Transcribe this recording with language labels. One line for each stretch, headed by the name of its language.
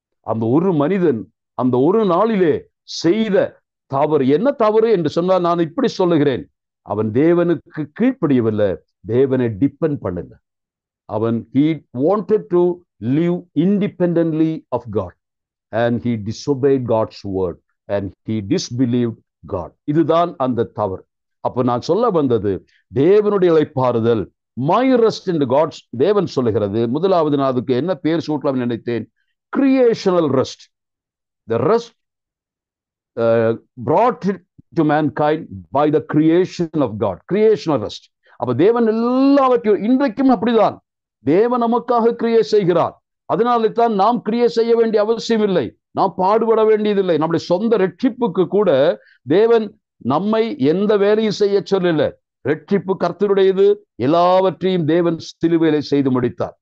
Tamil: அந்த ஒரு மனிதன் அந்த ஒரு நாளிலே செய்த தவறு என்ன தவறு என்று சொன்னால், நான் இப்படி சொல்லுகிறேன், அவன் தேவனுக்கு கீழ்ப்படியவில்லை, தேவனை டிபெண்ட் பண்ணல. அவன்
English: he wanted to live independently of God and he disobeyed God's word. and he disbelieved God.
Tamil: இதுதான் அந்த தவறு. அப்ப நான் சொல்ல வந்தது, தேவனுடைய இளைப்பாறுதல், மை ரெஸ்ட் என்று காட்ஸ் தேவன் சொல்லுகிறது. முதலாவது நான் அதுக்கு என்ன பேர் சூட்டலாம் நினைத்தேன், creational rest.
English: The rest brought it to mankind by the creation of God. Creational rest.
Tamil: அப்ப தேவன் எல்லாவற்றையும், இன்றைக்கும் அப்படிதான் தேவன் நமக்காக கிரியை செய்கிறார். அதனால தான் நாம் கிரியை செய்ய வேண்டிய அவசியம் இல்லை, நாம் பாடுபட வேண்டியதில்லை. நம்முடைய சொந்த ரட்சிப்புக்கு கூட தேவன் நம்மை எந்த வேலையும் செய்ய சொல்லல. ரட்சிப்பு கர்த்தருடையது, எல்லாவற்றையும் தேவன் சிலுவையிலே செய்து முடித்தார்.